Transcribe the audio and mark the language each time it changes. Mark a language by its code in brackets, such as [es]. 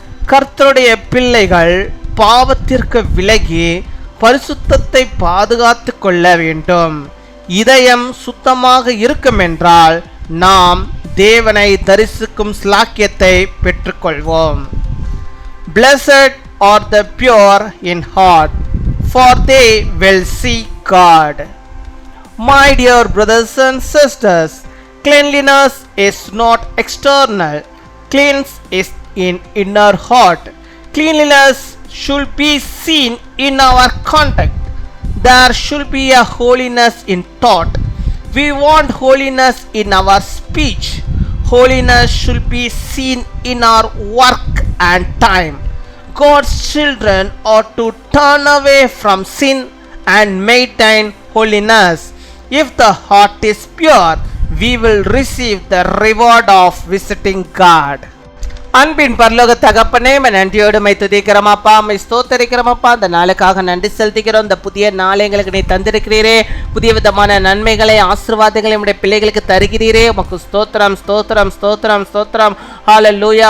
[ta] கர்த்தருடைய பிள்ளைகள் பாவத்திற்கு விலகி பரிசுத்தத்தை பாதுகாத்து கொள்ள வேண்டும். இதயம் சுத்தமாக இருக்கும் என்றால் நாம் தேவனை தரிசிக்கும் ஸ்லாக்கியத்தை பெற்றுக்கொள்வோம். [en] Blessed are the pure in heart, for they will see God. My dear brothers and sisters, cleanliness is not external. Cleanliness is in inner heart. Cleanliness should be seen in our conduct. There should be a holiness in thought. We want holiness in our speech. Holiness should be seen in our work and time. God's children ought to turn away from sin and maintain holiness. If the heart is pure, we will receive the reward of visiting God. [ta] அன்பின் பரலோக தகப்பனே, நன்றியோடு my துதிக்கிறோம் அப்பா, my ஸ்தோத்தரிக்கிறோம் அப்பா. அந்த நாளுக்காக நன்றி செலுத்திக்கிறோம். இந்த புதிய நாளை எங்களுக்கு நீ தந்திருக்கிறீரே, புதிய விதமான நன்மைகளை, ஆசீர்வாதங்களை நம்முடைய பிள்ளைகளுக்கு தருகிறீரே. உமக்கு ஸ்தோத்திரம், ஸ்தோத்திரம், ஸ்தோத்திரம், ஸ்தோத்திரம். ஹல்லேலூயா.